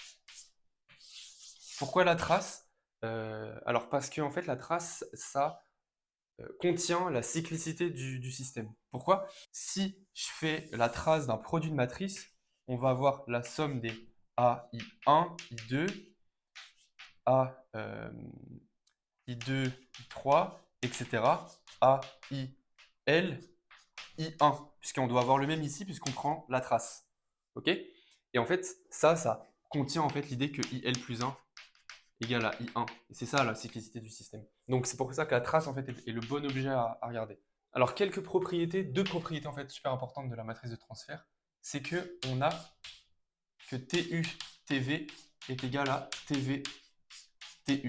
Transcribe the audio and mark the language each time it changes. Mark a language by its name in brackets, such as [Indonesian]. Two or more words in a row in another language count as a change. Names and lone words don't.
[French] Pourquoi la trace Alors parce que en fait, la trace, ça contient la cyclicité du système. Pourquoi Si je fais la trace d'un produit de matrice, on va avoir la somme des AI1, I2, A, I2, I3, etc. A, I, L, I1, puisqu'on doit avoir le même ici, puisqu'on prend la trace. Ok Et en fait, ça contient en fait l'idée que IL plus 1 égale à I1. Et c'est ça la cyclicité du système. Donc c'est pour ça que la trace en fait est le bon objet à regarder. Alors quelques propriétés, deux propriétés en fait super importantes de la matrice de transfert, c'est que on a que TU TV est égal à TV TU.